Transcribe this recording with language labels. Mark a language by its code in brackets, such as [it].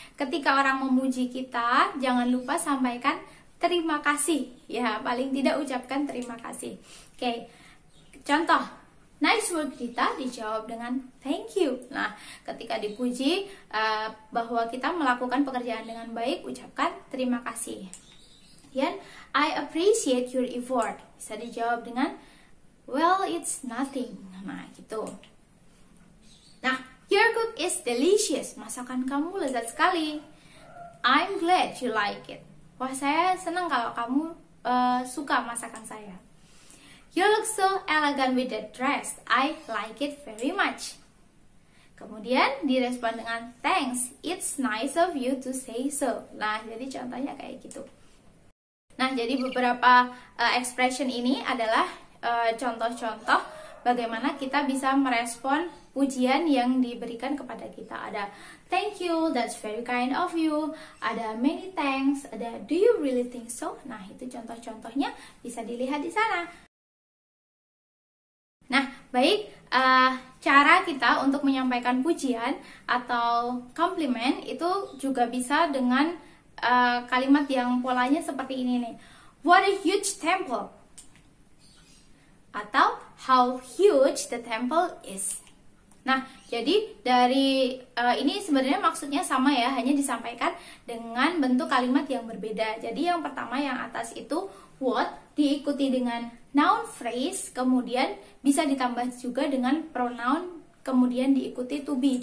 [id] Ketika orang memuji kita, jangan lupa sampaikan terima kasih. Ya, paling tidak ucapkan terima kasih. Oke, contoh, [en] nice work [id] kita dijawab dengan [en] thank you. [id] Nah, ketika dipuji bahwa kita melakukan pekerjaan dengan baik, ucapkan terima kasih. [en] Kemudian, I appreciate your effort. [id] Bisa dijawab dengan [en] well, it's nothing. [id] Nah, gitu. [en] Nah, your cook is delicious. [id] Masakan kamu lezat sekali. [en] I'm glad you like it. [id] Wah, saya senang kalau kamu suka masakan saya. [en] You look so elegant with that dress. I like it very much. [id] Kemudian direspon dengan [en] thanks. It's nice of you to say so. [id] Nah, jadi contohnya kayak gitu. Nah, jadi beberapa expression ini adalah contoh-contoh bagaimana kita bisa merespon pujian yang diberikan kepada kita. [en] Ada thank you, that's very kind of you. Ada many thanks, ada do you really think so? [id] Nah, itu contoh-contohnya bisa dilihat di sana. Nah, baik, cara kita untuk menyampaikan pujian atau compliment itu juga bisa dengan kalimat yang polanya seperti ini nih. [en] What a huge temple. Atau how huge the temple is. [id] Nah, jadi dari ini sebenarnya maksudnya sama ya, hanya disampaikan dengan bentuk kalimat yang berbeda. Jadi yang pertama yang atas itu what diikuti dengan noun phrase, kemudian bisa ditambah juga dengan pronoun, kemudian diikuti to be.